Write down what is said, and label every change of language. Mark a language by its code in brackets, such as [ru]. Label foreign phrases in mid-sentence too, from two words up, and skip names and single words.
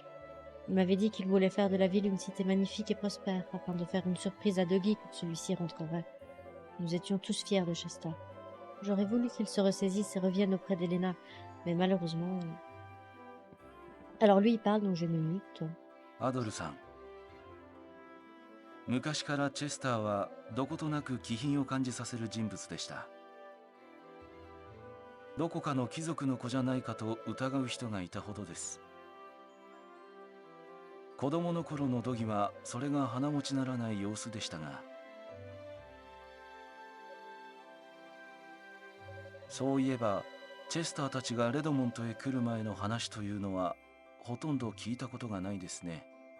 [fr] Il m'avait dit qu'il voulait faire de la ville une cité magnifique et prospère, afin de faire une surprise à Dougie quand celui-ci rentrerait. Nous étions tous fiers de Chester. J'aurais voulu qu'il se ressaisisse et revienne auprès d'Elena, mais malheureusement... Alors lui, il parle, donc je me mute. [ja] アドルさん、昔からチェスターはどことなく気品を感じさせる人物でした。どこかの貴族の子じゃないかと疑う人がいたほどです。子供の頃のドギはそれが鼻持ちならない様子でしたが、そういえばチェスターたちがレドモントへ来る前の話というのはほとんど聞いたことがないですね。